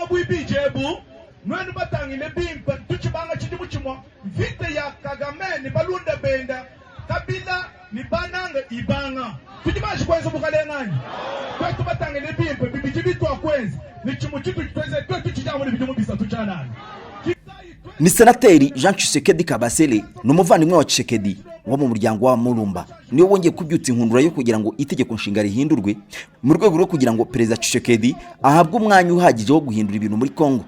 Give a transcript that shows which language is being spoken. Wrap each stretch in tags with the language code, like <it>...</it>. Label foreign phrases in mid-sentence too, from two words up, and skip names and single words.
<lua>bijebu nwenu batangile bimpa tuchibanga chidi muchimo vite ya Kagame ni balunda benda Kabila ni bananga ibanga tujimaji kwenza bukalengani kwetu batangile bimpa bibijibitu wa kwenza ni chimu chitu tweze kwetu chijamu ni bijumu bisa tuchanani.</lua> <rw>Ni senateri Jean Tshisekedi Kabasele n'umuvandimwe wa Tshisekedi wo mu muryango wa Mulumba niyo wongeye kubyutsa inkundura yo kugira ngo itegeko nshinga rihindurwe mu rwego rwo kugira ngo Perezida Tshisekedi ahabwe umwanya uhagije wo guhindura ibintu muri Kongo.</rw>